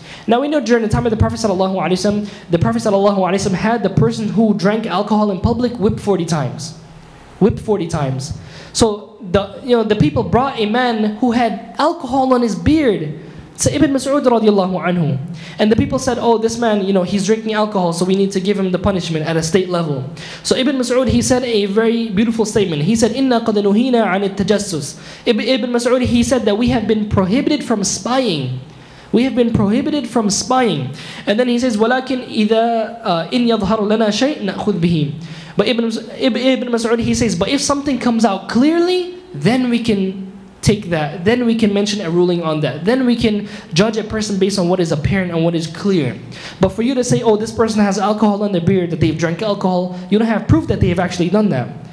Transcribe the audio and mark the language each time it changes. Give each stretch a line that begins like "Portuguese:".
English: Now we know during the time of the Prophet ﷺ, the Prophet ﷺ had the person who drank alcohol in public whipped 40 times. Whipped 40 times. So the people brought a man who had alcohol on his beard to Ibn Mas'ud radiallahu anhu. And the people said, oh, this man, he's drinking alcohol, so we need to give him the punishment at a state level. So Ibn Mas'ud, he said a very beautiful statement. He said,
Arabic: إِنَّا قَدْ نُهِينَا عَنِ التَّجَسُّسِ.
English: Ibn Mas'ud, he said that we have been prohibited from spying. We have been prohibited from spying. And then he says,
Arabic: وَلَكِنْ إِذَا إِنْ يَظْهَرُ لَنَا شَيْءٍ نَأْخُذْ بِهِ.
English: But Ibn Mas'ud, he says, but if something comes out clearly, then we can take that. Then we can mention a ruling on that. Then we can judge a person based on what is apparent and what is clear. But for you to say, oh, this person has alcohol in their beard, that they've drank alcohol, you don't have proof that they have actually done that.